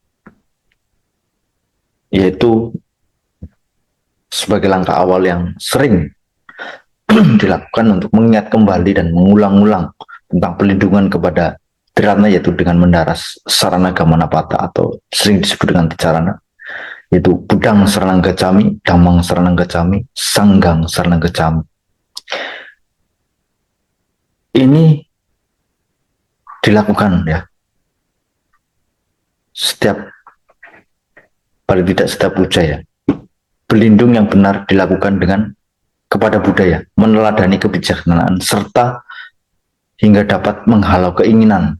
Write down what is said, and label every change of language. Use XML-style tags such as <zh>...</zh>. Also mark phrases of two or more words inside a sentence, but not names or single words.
<id>Yaitu sebagai langkah awal yang sering dilakukan untuk mengingat kembali dan mengulang-ulang tentang perlindungan kepada Triratna, yaitu dengan mendaras</id> <pi>sarana gamana pata</pi> <id>atau sering disebut dengan Ticarana, yaitu</id> <pi>Budang Saranang Gacami, Damang Saranang Gacami, Sanggang Saranang Gacami.</pi> <id>Ini dilakukan ya setiap, paling tidak setiap puja ya. Berlindung yang benar dilakukan dengan kepada budaya, meneladani kebijaksanaan, serta hingga dapat menghalau keinginan.</id>